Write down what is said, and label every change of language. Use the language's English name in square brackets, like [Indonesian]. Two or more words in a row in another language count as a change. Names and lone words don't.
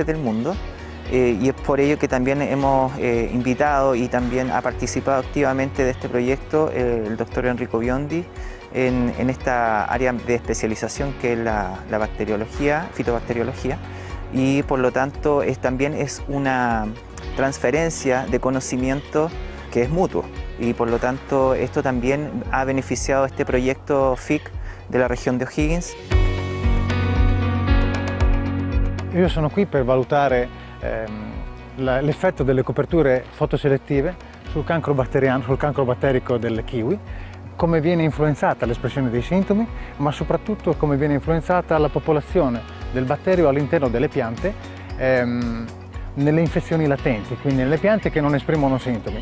[Spanish] del mundo, y es por ello que también hemos invitado y también ha participado activamente de este proyecto el doctor Enrico Biondi en esta área de especialización que es la bacteriología, fitobacteriología, y por lo tanto también es una transferencia de conocimiento que es mutuo, y por lo tanto esto también ha beneficiado este proyecto FIC de la región de O'Higgins. [Italian] Io sono qui per valutare l'effetto delle coperture fotoselettive sul cancro batteriano, sul cancro batterico del kiwi, come viene influenzata l'espressione dei sintomi, ma soprattutto come viene influenzata la popolazione del batterio all'interno delle piante nelle infezioni latenti, quindi nelle piante che non esprimono sintomi.